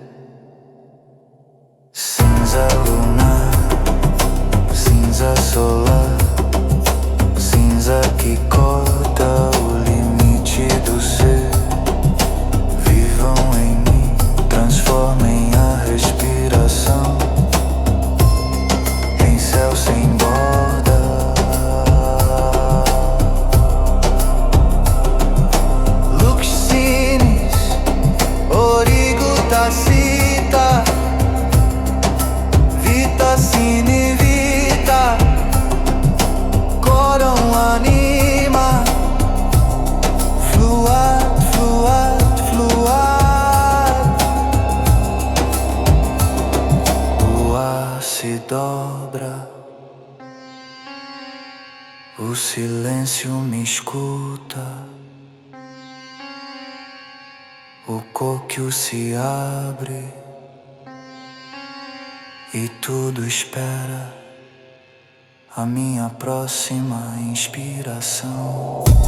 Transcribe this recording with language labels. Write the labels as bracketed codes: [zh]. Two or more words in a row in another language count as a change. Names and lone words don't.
[pt] Cinza lunar, cinza solar, cinza que corta o limite do ser. Vivam em mim, transformem a respiração em céu sem borda. [la] Lux sinis, origo tacita, vita sine vita, coram anima, fluat, fluat, fluat. [pt] O ar se dobra, o silêncio me escuta, o coquio se abre e tudo espera a minha próxima inspiração.